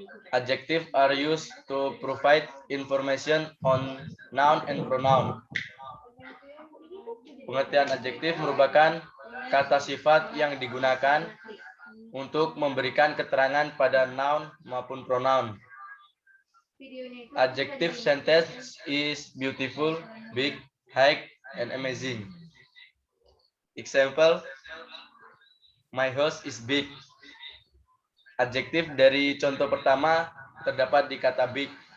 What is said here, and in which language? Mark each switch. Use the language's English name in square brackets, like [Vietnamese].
[English] Adjective are used to provide information on noun and pronoun. [Indonesian] Pengertian adjektif merupakan kata sifat yang digunakan untuk memberikan keterangan pada noun maupun pronoun. [English] Adjective sentence is beautiful, big, high, and amazing. Example, my house is big. [Indonesian] Adjektif dari contoh pertama terdapat di kata big.